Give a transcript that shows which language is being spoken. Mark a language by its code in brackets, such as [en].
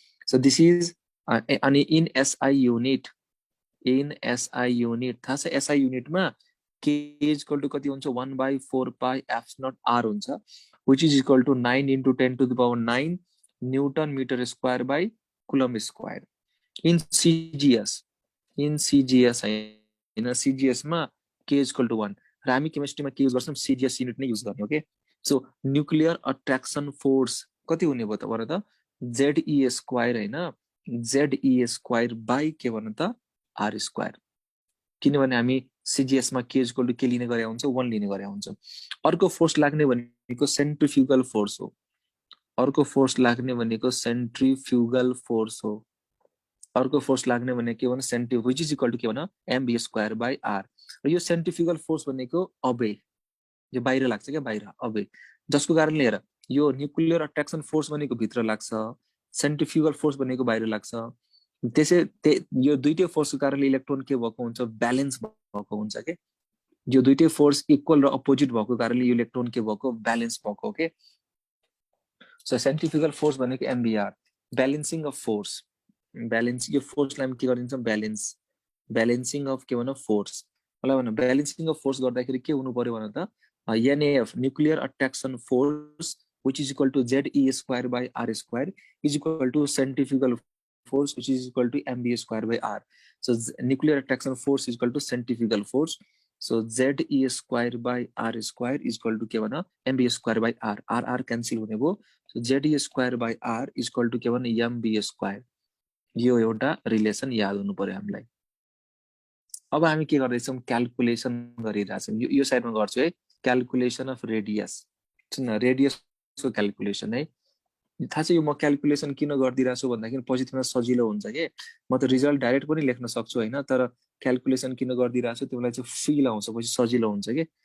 [en] so this is अनि in SI unit, in SI unit [ne] थाहा छ, SI युनिटमा [en] k is equal to कति हुन्छ, 1/4 pi f not r हुन्छ, which is equal to 9 into 10 to the power 9 newton metre square by coulomb square. In CGS, in CGS [ne] हैन, CGS मा k is equal to 1, र हामी केमिस्ट्रीमा के use गर्छौं, CGS unit नै युज गर्ने, okay. So nuclear attraction force कति हुने भयो त भन त, ZE स्क्वायर हैन, ZE स्क्वायर बाइ के भन त, r स्क्वायर। किनभने हामी CGS मा k इक्वल टु के लिने गरे हुन्छ, 1 लिने गरे हुन्छ। अर्को फोर्स लाग्ने भनेको सेन्ट्रिफ्युगल फोर्स हो, अर्को फोर्स लाग्ने भनेको सेन्ट्रिफ्युगल फोर्स हो, अर्को फोर्स लाग्ने भनेको के भन, सेन्ट्रि, व्हिच इज इक्वल टु के भन, mv स्क्वायर बाइ r। र यो सेन्ट्रिफ्युगल फोर्स भनेको अबे, यो बाहिर लाग्छ क्या, बाहिर अबे, जसको कारणले हेर यो न्यूक्लियर अट्र्याक्सन फोर्स भनेको भित्र लाग्छ, सेन्ट्रिफ्युगल फोर्स भनेको बाहिर लाग्छ। त्यसै यो दुईटै फोर्सको कारणले इलेक्ट्रोन के भएको हुन्छ, ब्यालेन्स भएको हुन्छ के। यो दुईटै फोर्स इक्वल र अपोजिट भएको कारणले यो इलेक्ट्रोन के भएको, ब्यालेन्स भएको के। सो सेन्ट्रिफ्युगल फोर्स भनेको MBR, balancing of force, balance, यो फोर्सलाई हामी के गरिदिन्छौँ, ब्यालेन्स, ब्यालेन्सिङ अफ के भन, फोर्स। मलाई भन ब्यालेन्सिङ अफ फोर्स गर्दाखेरि के हुनु पर्यो भन त, [en] NAF nuclear attraction force which is equal to ZE square by R square is equal to centrifugal force which is equal to MB square by R. So nuclear attraction force is equal to centrifugal force. So ZE square by R square is equal to [ne] के भन, [en] MB square by R, R cancel [ne] हुने भयो। [en] So ZE square by R is equal to [ne] के भन, [en] MB square। [ne] यो एउटा relation याद हुनु पर्यो हामीलाई। अब हामी के गर्दैछौँ, क्याल्कुलेसन गरिरहेछौँ, यो साइडमा गर्छु है, क्याल्कुलेसन अफ रेडियस, रेडियसको क्याल्कुलेसन है। थाहा छ यो म क्याल्कुलेसन किन गरिदिरहेको छु भन्दाखेरि पछि तिमीलाई सजिलो हुन्छ के, म त रिजल्ट डाइरेक्ट पनि लेख्न सक्छु हैन, तर क्याल्कुलेसन किन गरिदिरहेको छु तिमीलाई चाहिँ फिल आउँछ, पछि सजिलो हुन्छ के।